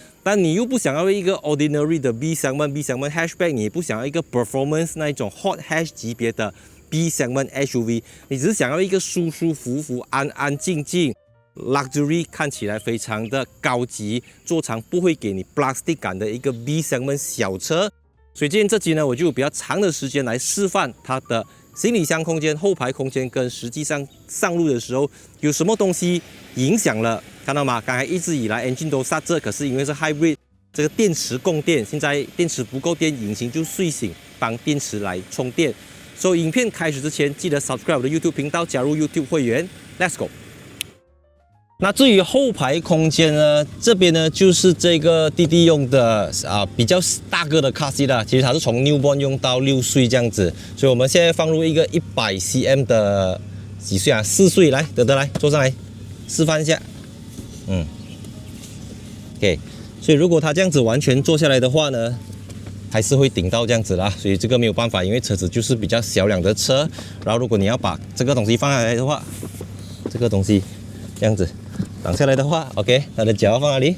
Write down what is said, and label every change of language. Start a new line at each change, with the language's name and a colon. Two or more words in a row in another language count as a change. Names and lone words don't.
Chinese: 但你又不想要一個 ordinary 的
English: B segment hatchback，
Chinese: 你也不想要一個 performance 那種
English: hot hatch
Chinese: 級別的
English: B segment SUV，
Chinese: 你只是想要一個舒舒服服、安安靜靜 luxury 看起来非常的高級，坐長不會給你 plastic 感的一個
English: B segment
Chinese: 小車。所以今天這集呢，我就有比較長的時間來示範它的行李箱空間、後排空間跟實際上上路的時候有什麼東西影響了，看到嗎？剛才一直以來 engine 都剎着，可是因為是 hybrid， 這個電池供電，現在電池不夠電，引擎就睡醒，幫電池來充電。所以影片開始之前，記得 subscribe 我的 YouTube 頻道，加入 YouTube 會員 ，
English: Let's go。
Chinese: 那至於後排空間呢，這邊呢就是這個弟弟用的比較大個的
English: car seat
Chinese: 啦，其實它是從 newborn 用到6歲這樣子，所以我們現在放入一個100cm 的幾歲啊？4歲，來，德德來坐上來示範一下，OK， 所以如果他這樣子完全坐下來的話呢，還是會頂到這樣子啦，所以這個沒有辦法，因為車子就是比較小輛的車，然後如果你要把這個東西放下來的話，這個東西這樣子擋下來的話 ，OK， 它的腳要放哪裡？